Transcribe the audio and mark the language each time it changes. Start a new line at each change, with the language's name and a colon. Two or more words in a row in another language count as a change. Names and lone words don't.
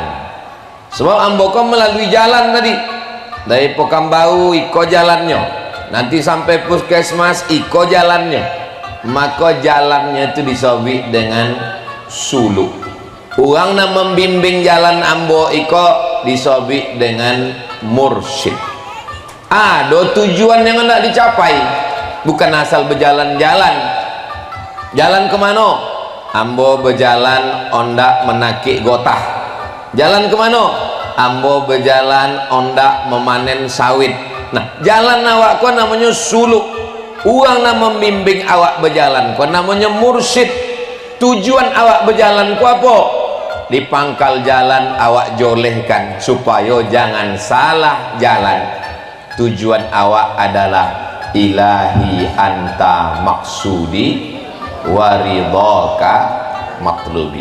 Indonesian: Sebab ambo kan melalui jalan tadi dari Pekanbaru
Minangkabau: iko jalannya,
Indonesian: nanti sampai puskesmas
Minangkabau: iko jalannya,
Indonesian: maka jalannya itu disebut dengan suluk. Orang yang membimbing
Minangkabau: jalan ambo iko
Indonesian: disobik dengan mursyid. Ada tujuan yang hendak dicapai, bukan asal berjalan-jalan. Jalan kemana?
Minangkabau: Ambo berjalan ondak menakik gotah.
Indonesian: Jalan kemana?
Minangkabau: Ambo berjalan ondak memanen sawit. Nah, jalan awak kau namanya suluk. Orang yang membimbing awak berjalan kau namanya mursyid. Tujuan awak berjalan kau apa? Di pangkal jalan awak jolehkan supaya jangan salah jalan. Tujuan awak adalah
Arabic: ilahi anta maksudi waridhaka matlubi.